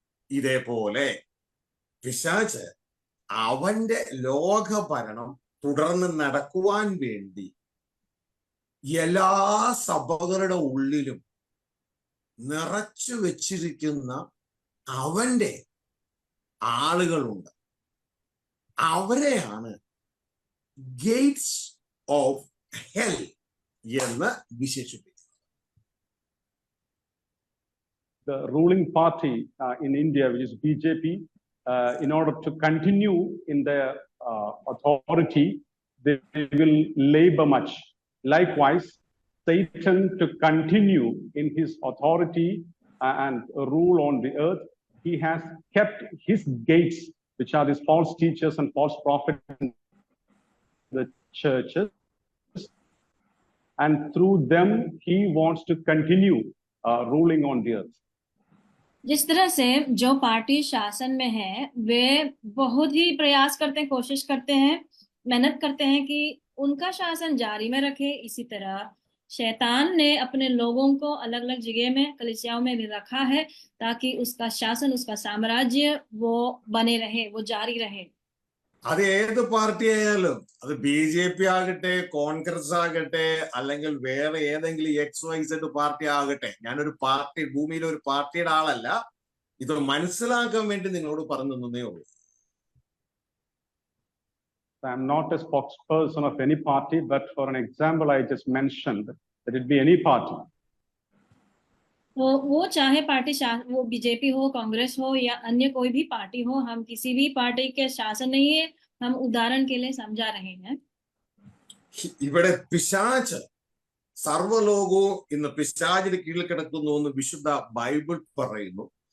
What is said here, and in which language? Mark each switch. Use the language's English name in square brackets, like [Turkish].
[Malayalam] ഇതേപോലെ പിശാച് അവന്റെ ലോകഭരണം തുടർന്ന് നടക്കുവാൻ വേണ്ടി എല്ലാ സഭകളുടെ ഉള്ളിലും നിറച്ചു വെച്ചിരിക്കുന്ന അവന്റെ ആളുകളുണ്ട്. അവരെയാണ് ഗേറ്റ്സ് ഓഫ് ഹെൽ എന്ന് വിശേഷിപ്പിക്കുന്നത്. [English] The ruling party in India, which is BJP, in order to continue in their authority, they will labor much. Likewise, Satan, to continue in his authority and rule on the earth, he has kept his gates, which are these false teachers and false prophets in the churches, and through them he wants to continue ruling on the earth. [Hindi] जिस तरह से जो party शासन में है वे बहुत ही प्रयास करते हैं, कोशिश करते हैं, मेहनत करते हैं कि उनका शासन जारी में रखे, इसी तरह शैतान ने अपने लोगों को अलग अलग जगह में कलीसियाओं में भी रखा है ताकि उसका शासन, उसका साम्राज्य वो बने रहे, वो जारी रहे। [Malayalam] അത് ഏത് പാർട്ടി ആയാലും, അത് BJP ആകട്ടെ, കോൺഗ്രസ് ആകട്ടെ, അല്ലെങ്കിൽ വേറെ ഏതെങ്കിലും XYZ പാർട്ടി ആകട്ടെ, ഞാനൊരു പാർട്ടി, ഭൂമിയിലെ ഒരു പാർട്ടിയുടെ ആളല്ല, ഇത് മനസ്സിലാക്കാൻ വേണ്ടി നിങ്ങളോട് പറഞ്ഞു തന്നേ ഉള്ളൂ. [English] I'm not a spokesperson of any party, but for an example, I just mentioned that it be any party. [Hindi] तो वो चाहे पार्टी वो BJP हो, कांग्रेस हो या अन्य कोई भी पार्टी हो, हम किसी भी पार्टी के शासन नहीं है, हम उदाहरण के लिए समझा रहे हैं। [Malayalam] ഇവിടെ പിശാച് സർവ്വലോകവും ഇന്ന് പിശാചിന് കീഴിൽ കിടക്കുന്നു എന്ന് വിശുദ്ധ ബൈബിൾ പറയുന്നു.